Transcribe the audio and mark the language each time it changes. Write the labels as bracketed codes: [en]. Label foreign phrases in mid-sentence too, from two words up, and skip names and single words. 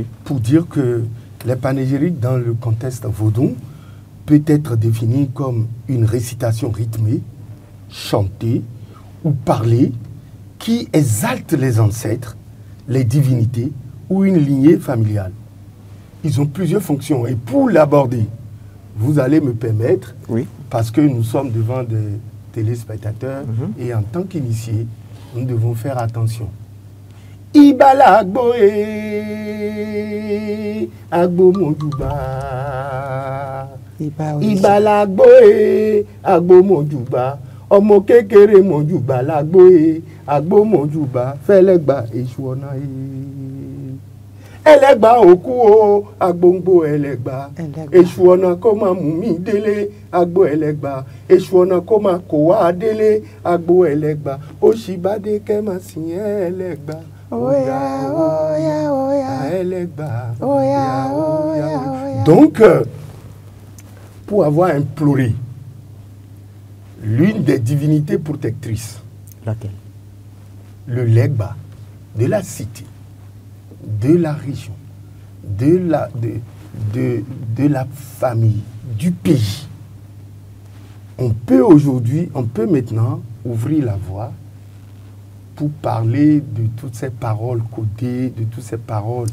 [fr] pour dire que les panégyriques dans le contexte vaudou peut être défini comme une récitation rythmée, chantée ou parlée qui exalte les ancêtres, les divinités ou une lignée familiale. Ils ont plusieurs fonctions et pour l'aborder, vous allez me permettre, Oui. parce que nous sommes devant des téléspectateurs et en tant qu'initiés, nous devons faire attention. [yo] Ibala agbo agbo mojuba. Ibala agbo mojuba. Ọmọ kékeré mojuba lagbo agbo mojuba fẹlẹgba èṣù ọ̀nà ẹlẹgba òkú o agbóngbò ẹlẹgba èṣù ọ̀nà kó máa mú mi délé agbo ẹlẹgba èṣù ọ̀nà kó máa kó wá délé agbo ẹlẹgba òṣìbàdé kẹ́ máa sìn ẹlẹgba. Oya, oya, oya. Ẹlẹgba. Oya, oya, oya. [fr] Donc, pour avoir imploré l'une des divinités protectrices, Laquelle? le Legba, de la cité, de la région, de la famille, du pays, on peut maintenant ouvrir la voie pour parler de toutes ces paroles codées, de toutes ces paroles.